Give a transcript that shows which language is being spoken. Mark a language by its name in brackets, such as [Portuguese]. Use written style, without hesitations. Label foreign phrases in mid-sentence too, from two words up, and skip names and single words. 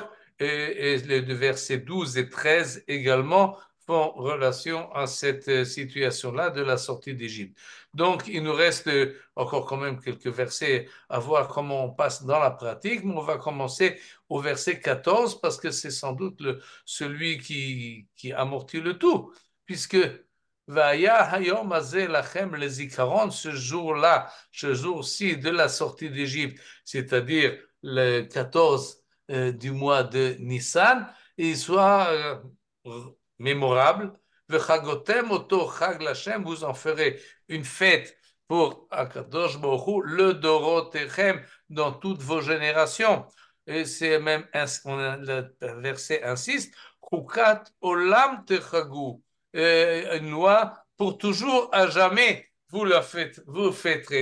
[French] Et les versets 12 et 13 également font relation à cette situation-là de la sortie d'Égypte. Donc, il nous reste encore quand même quelques versets à voir comment on passe dans la pratique, mais on va commencer au verset 14 parce que c'est sans doute celui qui amortit le tout, puisque [Hebrew] והיה היום הזה לכם לזכרון, [French] ce jour-là, ce jour-ci de la sortie d'Égypte, c'est-à-dire le 14 du mois de Nissan, il soit mémorable. [Hebrew] וחגותם אותו חג לכם, [French] vous en ferez une fête pour [Hebrew] הקדוש ברוך הוא, לדורותיכם, [French] dans toutes vos générations. Et c'est même, le verset insiste, [Hebrew] חוקת עולם תחוגו, [French] une loi pour toujours, à jamais, vous fêterez.